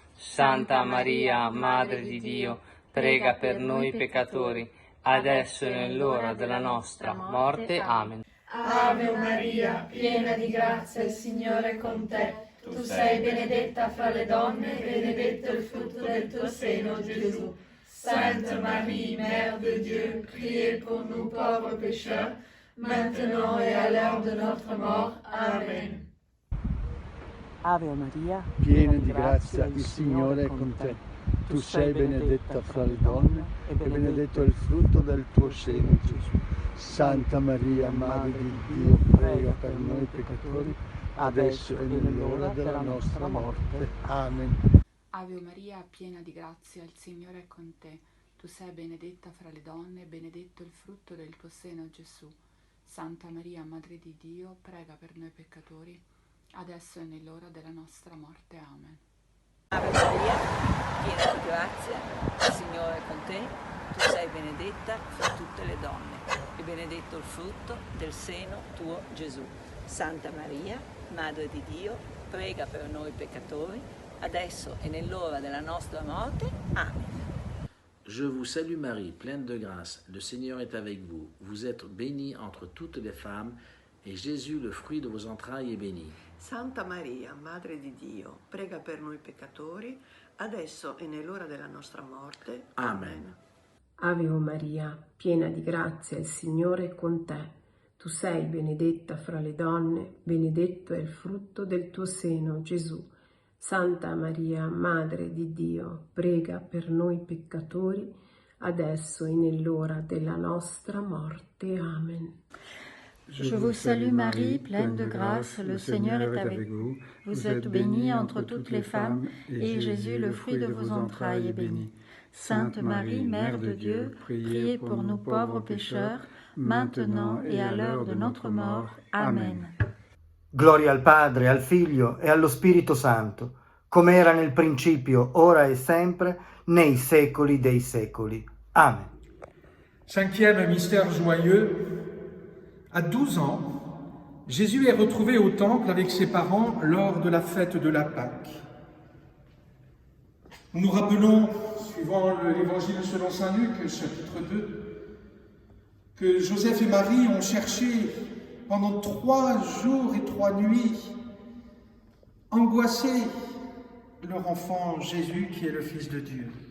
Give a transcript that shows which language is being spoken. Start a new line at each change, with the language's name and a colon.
Italian: Santa Maria, Madre di Dio, prega per noi peccatori, adesso e nell'ora della nostra morte. Amen. Ave Maria, piena di grazia, il Signore è con te. Tu sei benedetta fra le donne, e benedetto il frutto del tuo seno, Gesù.
French: Sainte Marie, Mère de Dieu, priez pour nous pauvres pécheurs, maintenant et à l'heure de notre mort. Amen.
Italian: Ave Maria, piena di grazia, il Signore è con te. Tu sei benedetta fra le donne, e benedetto è il frutto del tuo seno, Gesù. Santa Maria, Madre di Dio, prega per noi peccatori, adesso e nell'ora della nostra morte. Amen. Ave Maria, piena di grazia, il Signore è con te. Tu sei benedetta fra le donne, e benedetto il frutto del tuo seno, Gesù. Santa Maria, Madre di Dio, prega per noi peccatori, adesso e nell'ora della nostra morte. Amen. Ave Maria, piena di grazia, il Signore è con te. Tu sei benedetta fra tutte le donne, e benedetto il frutto del seno tuo, Gesù. Santa Maria, Madre di Dio, prega per noi peccatori, adesso et nell'ora della nostra morte. Amen.
French: Je vous salue Marie, pleine de grâce, le Seigneur est avec vous. Vous êtes bénie entre toutes les femmes, et Jésus, le fruit de vos entrailles, est béni.
Italian: Santa Maria, Madre di Dio, prega per noi peccatori, adesso e nell'ora della nostra morte. Amen. Ave Maria, piena di grazia, il Signore è con te. Tu sei benedetta fra le donne, benedetto è il frutto del tuo seno, Gesù. Santa Maria, Madre di Dio, prega per noi peccatori, adesso e nell'ora della nostra morte. Amen.
French: Je vous salue Marie, pleine de grâce, le Seigneur est avec vous. Vous êtes bénie entre toutes les femmes, et Jésus, le fruit de vos entrailles, est béni. Sainte Marie, Mère de Dieu, priez pour nous pauvres pécheurs, maintenant et à l'heure de notre mort. Amen.
Italian: Gloria al Padre, al Figlio e allo Spirito Santo, come era nel principio, ora e sempre, nei secoli dei secoli. Amen.
French: Cinquième mystère joyeux. À 12 ans, Jésus est retrouvé au temple avec ses parents lors de la fête de la Pâque. Nous nous rappelons, suivant l'évangile selon saint Luc, chapitre 2, que Joseph et Marie ont cherché pendant 3 jours et 3 nuits, angoissés, leur enfant Jésus qui est le Fils de Dieu.